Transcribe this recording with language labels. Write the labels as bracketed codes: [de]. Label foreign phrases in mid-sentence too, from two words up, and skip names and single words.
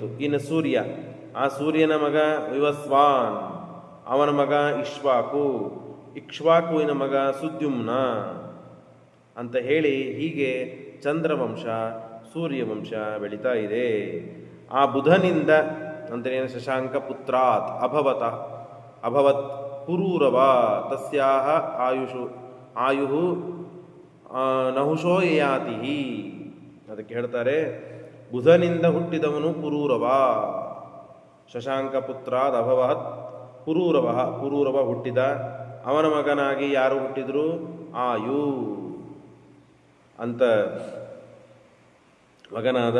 [kn] ಇನ್ನು ಸೂರ್ಯ, ಆ ಸೂರ್ಯನ ಮಗ ವಿವಸ್ವಾನ್, ಅವನ ಮಗ ಇಕ್ಷ್ವಾಕುವಿನ ಮಗ ಸುದ್ಯುಮ್ನ ಅಂತ ಹೇಳಿ ಹೀಗೆ ಚಂದ್ರವಂಶ ಸೂರ್ಯವಂಶ ಬೆಳೀತಾ ಇದೆ. ಆ ಬುಧನಿಂದ ಅಂದರೆ [sa] ಶಶಾಂಕ ಪುತ್ರಾತ್ ಅಭವತ್ ಪುರೂರವ ತಸ್ಯಾಹ ಆಯು ನಹುಷೋ ಯಯಾತಿ. [kn] ಅದಕ್ಕೆ ಹೇಳ್ತಾರೆ ಬುಧನಿಂದ ಹುಟ್ಟಿದವನು ಪುರೂರವ. [sa] ಶಶಾಂಕ ಪುತ್ರಾದ್ ಅಭವತ್ ಪುರೂರವ ಹುಟ್ಟಿದ. [kn] ಅವನ ಮಗನಾಗಿ ಯಾರು ಹುಟ್ಟಿದ್ರು? ಆಯು ಅಂತ ಮಗನಾದ.